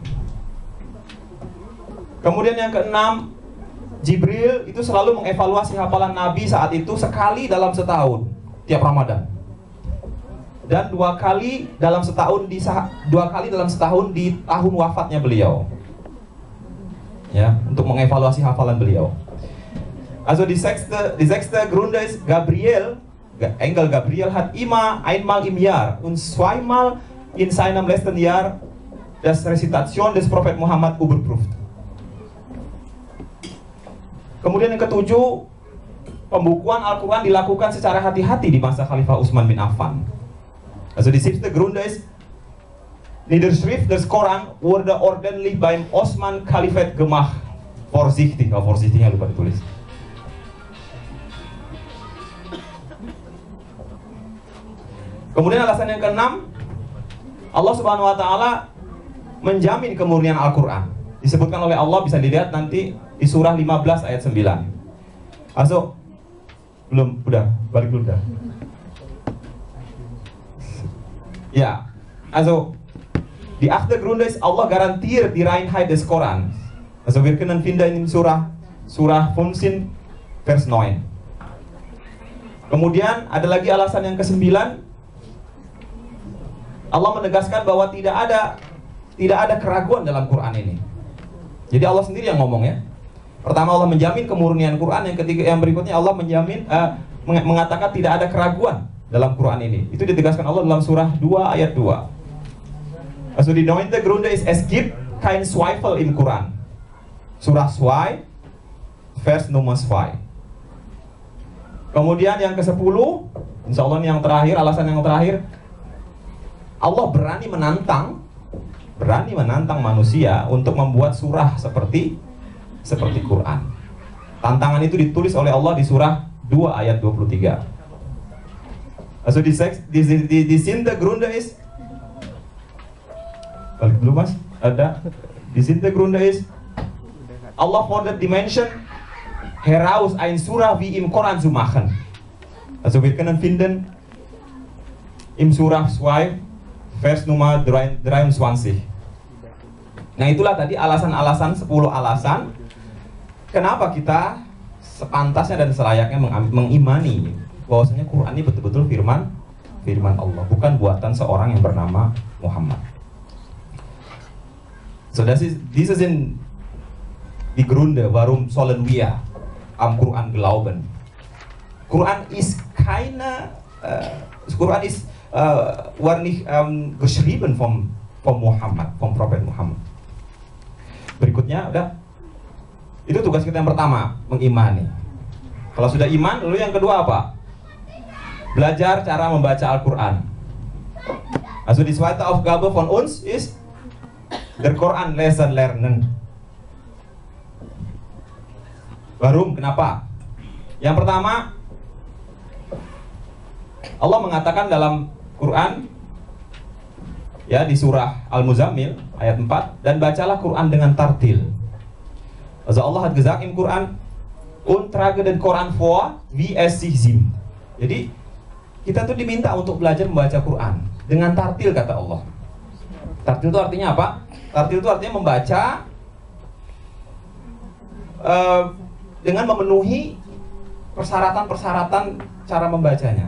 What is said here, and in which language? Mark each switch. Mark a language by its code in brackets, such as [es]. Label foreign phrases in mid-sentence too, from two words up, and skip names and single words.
[id] Kemudian yang keenam, Jibril itu selalu mengevaluasi hafalan Nabi saat itu sekali dalam setahun, tiap Ramadan. Dan dua kali dalam setahun di tahun wafatnya beliau. Ya, untuk mengevaluasi hafalan beliau. [de] Also die sechste Gründe ist, Engel Gabriel hat immer einmal im Jahr und zweimal in seinem letzten Jahr das Rezitation des Prophet Muhammad überprüft. [id] Kemudian yang ketujuh, pembukuan Al-Quran dilakukan secara hati-hati di masa Khalifah Utsman bin Affan. [de] Also die siebte Gründe ist, Niederschrift des Koran wurde ordentlich beim Osman Khalifat gemacht. [id] Vorsichtignya lupa ditulis. Kemudian alasan yang keenam, Allah [ar] Subhanahu wa taala [id] menjamin kemurnian Al-Quran. Disebutkan oleh Allah, bisa dilihat nanti di surah 15 ayat 9. Also, balik dulu dah. Ya, [de] Also, die achte Gründe ist, Allah garantiert die Reinheit des Koran. Also wir können finden in Surah 15 Vers 9. [id] Kemudian ada lagi alasan yang ke-9. Allah menegaskan bahwa tidak ada keraguan dalam Quran ini. Jadi Allah sendiri yang ngomong ya. Pertama Allah menjamin kemurnian Quran, yang berikutnya Allah menjamin mengatakan tidak ada keraguan dalam Quran ini. Itu ditegaskan Allah dalam surah 2 ayat 2. [de] Also die 9. Gründe ist, es gibt kein Zweifel im Quran. Surah 2 Vers Nummer 2. [id] Kemudian yang ke-10, [ar] insya Allah [id] yang terakhir, alasan yang terakhir, Allah berani menantang manusia untuk membuat surah seperti Quran. Tantangan itu ditulis oleh Allah di surah 2 ayat 23. [de] Also die siebte Gründe ist, [id] balik dulu mas, ada. [de] Die siebte Gründe ist, Allah fordert die Menschen heraus, ein Surah wie im Koran zu machen. Also wir können finden im Surah 2 Vers Nummer 23. [id] Nah itulah tadi alasan-alasan, 10 alasan kenapa kita sepantasnya dan selayaknya mengimani bahwasanya Quran ini betul-betul firman Allah, bukan buatan seorang yang bernama Muhammad. [de] So diese sind die Gründe, warum sollen wir am Quran glauben. Quran ist war nicht geschrieben vom Muhammad, vom Prophet Muhammad. [id] Berikutnya udah, itu tugas kita yang pertama, mengimani. Kalau sudah iman, lalu yang kedua apa? Belajar cara membaca Al-Quran. [de] Also die zweite Aufgabe von uns ist der Quran lesen lernen. Warum? [id] Kenapa? Yang pertama, Allah mengatakan dalam Quran ya di surah Al-Muzammil ayat 4, dan bacalah Quran dengan tartil. [de] Also Allah hat gesagt im Quran, und trage den Quran vor wie es sich singt. [id] Jadi kita tuh diminta untuk belajar membaca Quran dengan tartil, kata Allah. Tartil itu artinya apa? Tartil itu artinya membaca dengan memenuhi persyaratan-persyaratan cara membacanya.